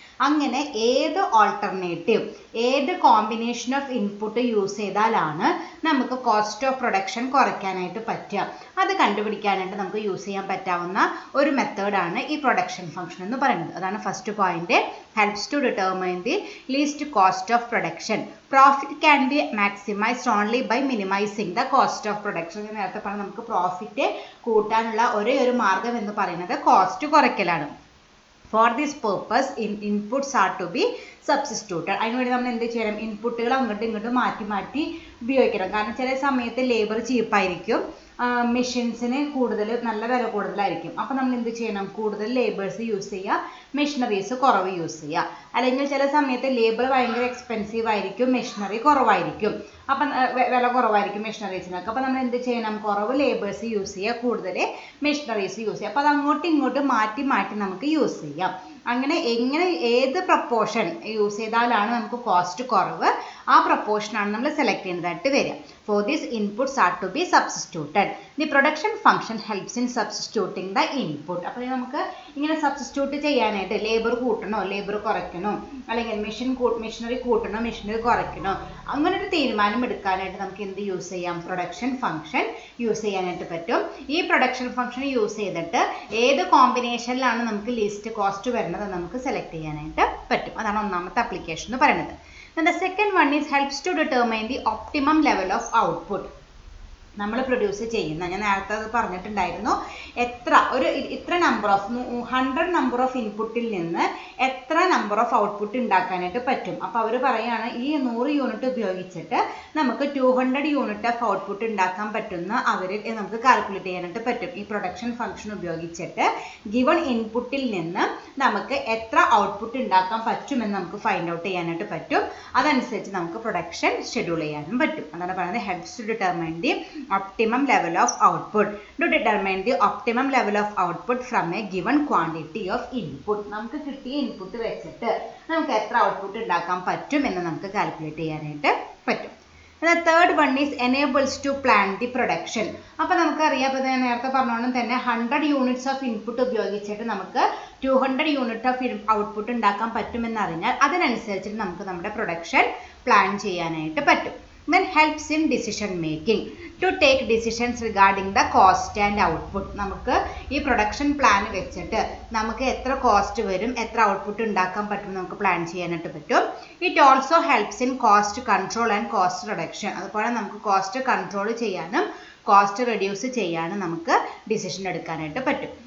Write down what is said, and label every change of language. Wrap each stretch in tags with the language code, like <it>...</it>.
<ml>അങ്ങനെ ഏത് ഓൾട്ടർനേറ്റീവ്, ഏത് കോമ്പിനേഷൻ ഓഫ് ഇൻപുട്ട് യൂസ് ചെയ്താലാണ് നമുക്ക് കോസ്റ്റ് ഓഫ് പ്രൊഡക്ഷൻ കുറയ്ക്കാനായിട്ട് പറ്റുക, അത് കണ്ടുപിടിക്കാനായിട്ട് നമുക്ക് യൂസ് ചെയ്യാൻ പറ്റാവുന്ന ഒരു മെത്തേഡാണ് ഈ പ്രൊഡക്ഷൻ ഫംഗ്ഷൻ എന്ന് പറയുന്നത്. അതാണ് first point.</ml> <en>Helps to determine the least cost of production. Profit can be maximised only by minimising the cost of production.</en> <ml>നേരത്തെ പറഞ്ഞാൽ നമുക്ക് പ്രോഫിറ്റ് കൂട്ടാനുള്ള ഒരേ ഒരു മാർഗം എന്ന് പറയുന്നത് cost കുറയ്ക്കലാണ്.</ml> <en>For this purpose, inputs are to be substituted.</en> <ml>അതിനുവേണ്ടി നമ്മൾ എന്ത് ചെയ്യണം? ഇൻപുട്ടുകൾ അങ്ങോട്ടും ഇങ്ങോട്ടും മാറ്റി ഉപയോഗിക്കണം. കാരണം ചില സമയത്ത് ലേബർ ചീപ്പായിരിക്കും, മെഷീൻസിന് നല്ല വില കൂടുതലായിരിക്കും. അപ്പോൾ നമ്മൾ എന്ത് ചെയ്യണം? കൂടുതൽ ലേബേഴ്സ് യൂസ് ചെയ്യുക, മെഷീനറീസ് കുറവ് യൂസ് ചെയ്യുക. അല്ലെങ്കിൽ ചില സമയത്ത് ലേബർ ഭയങ്കര എക്സ്പെൻസീവ് ആയിരിക്കും, മെഷീനറി കുറവായിരിക്കും. അപ്പം വില കുറവായിരിക്കും മെഷീനറീസിനൊക്കെ. അപ്പോൾ നമ്മൾ എന്ത് ചെയ്യണം? കുറവ് ലേബേഴ്സ് യൂസ് ചെയ്യുക, കൂടുതൽ മെഷീനറീസ് യൂസ് ചെയ്യുക. അപ്പോൾ അത് അങ്ങോട്ടും ഇങ്ങോട്ടും മാറ്റി നമുക്ക് യൂസ് ചെയ്യാം. അങ്ങനെ ഏത് പ്രപ്പോർഷൻ യൂസ് ചെയ്താലാണ് നമുക്ക് കോസ്റ്റ് കുറവ്, ആ പ്രപ്പോർഷനാണ് നമ്മൾ സെലക്ട് ചെയ്യുന്നതായിട്ട് വരിക.</ml> <en>For this, inputs are to be substituted. The production function helps in substituting the input.</en> <ml>അപ്പോൾ നമുക്ക് ഇങ്ങനെ സബ്സ്റ്റിറ്റ്യൂട്ട് ചെയ്യാനായിട്ട് ലേബർ കൂട്ടണോ ലേബർ കുറയ്ക്കണോ അല്ലെങ്കിൽ മെഷീനറി കൂട്ടണോ മെഷീനറി കുറയ്ക്കണോ അങ്ങനെ ഒരു തീരുമാനം എടുക്കാനായിട്ട് നമുക്ക് എന്ത് യൂസ് ചെയ്യാം? പ്രൊഡക്ഷൻ ഫംഗ്ഷൻ യൂസ് ചെയ്യാനായിട്ട് പറ്റും. ഈ പ്രൊഡക്ഷൻ ഫംഗ്ഷൻ യൂസ് ചെയ്തിട്ട് ഏത് കോമ്പിനേഷനിലാണ് നമുക്ക് ലീസ്റ്റ് കോസ്റ്റ് വരുന്നത് നമുക്ക് സെലക്ട് ചെയ്യാനായിട്ട് പറ്റും. അതാണ് ഒന്നാമത്തെ ആപ്ലിക്കേഷൻ എന്ന് പറയുന്നത്.</ml> <en>Then the second one is helps to determine the optimum level of output.</en> <ml>നമ്മൾ പ്രൊഡ്യൂസ് ചെയ്യുന്ന ഞാൻ നേരത്തെ അത് പറഞ്ഞിട്ടുണ്ടായിരുന്നു ഇത്ര നമ്പർ ഓഫ് 100 നമ്പർ ഓഫ് ഇൻപുട്ടിൽ നിന്ന് എത്ര നമ്പർ ഓഫ് ഔട്ട്പുട്ട് ഉണ്ടാക്കാനായിട്ട് പറ്റും. അപ്പോൾ അവർ പറയുകയാണ് ഈ 100 യൂണിറ്റ് ഉപയോഗിച്ചിട്ട് നമുക്ക് 200 യൂണിറ്റ് ഓഫ് ഔട്ട്പുട്ട് ഉണ്ടാക്കാൻ പറ്റുന്ന നമുക്ക് കാൽക്കുലേറ്റ് ചെയ്യാനായിട്ട് പറ്റും. ഈ പ്രൊഡക്ഷൻ ഫംഗ്ഷൻ ഉപയോഗിച്ചിട്ട് ഗിവൺ ഇൻപുട്ടിൽ നിന്ന് നമുക്ക് എത്ര ഔട്ട്പുട്ട് ഉണ്ടാക്കാൻ പറ്റുമെന്ന് നമുക്ക് ഫൈൻഡ് ഔട്ട് ചെയ്യാനായിട്ട് പറ്റും. അതനുസരിച്ച് നമുക്ക് പ്രൊഡക്ഷൻ ഷെഡ്യൂൾ ചെയ്യാനും പറ്റും. അതാണ് പറയുന്നത്</ml> <en>Helps to determine the optimum level of output. To determine the optimum level of output from a given quantity of input.</en> <ml>നമുക്ക് കിട്ടിയ ഇൻപുട്ട് വെച്ചിട്ട് നമുക്ക് എത്ര ഔട്ട്പുട്ട് ഉണ്ടാക്കാൻ പറ്റും എന്ന് നമുക്ക് കാൽക്കുലേറ്റ് ചെയ്യാനായിട്ട് പറ്റും.</ml> <en>The third one is enables to plan the production.</en> <ml>അപ്പോൾ നമുക്കറിയാം ഇപ്പോൾ ഞാൻ നേരത്തെ പറഞ്ഞോണം തന്നെ 100 യൂണിറ്റ്സ് ഓഫ് ഇൻപുട്ട് ഉപയോഗിച്ചിട്ട് നമുക്ക് 200 യൂണിറ്റ് ഓഫ് ഔട്ട്പുട്ട് ഉണ്ടാക്കാൻ പറ്റുമെന്ന് അറിഞ്ഞാൽ അതിനനുസരിച്ചിട്ട് നമുക്ക് നമ്മുടെ പ്രൊഡക്ഷൻ പ്ലാൻ ചെയ്യാനായിട്ട് പറ്റും.</ml> <en>Then helps in decision making. To take decisions regarding the cost and output.</en> <ml>നമുക്ക് ഈ പ്രൊഡക്ഷൻ പ്ലാൻ വെച്ചിട്ട് നമുക്ക് എത്ര കോസ്റ്റ് വരും എത്ര ഔട്ട്പുട്ട് ഉണ്ടാക്കാൻ പറ്റും നമുക്ക് പ്ലാൻ ചെയ്യാനായിട്ട് പറ്റും.</ml> <en>It also helps in cost control and cost reduction.</en> <ml>അതുപോലെ നമുക്ക് കോസ്റ്റ് കൺട്രോൾ ചെയ്യാനും കോസ്റ്റ് റെഡ്യൂസ് ചെയ്യാനും നമുക്ക് ഡിസിഷൻ എടുക്കാനായിട്ട് പറ്റും.</ml>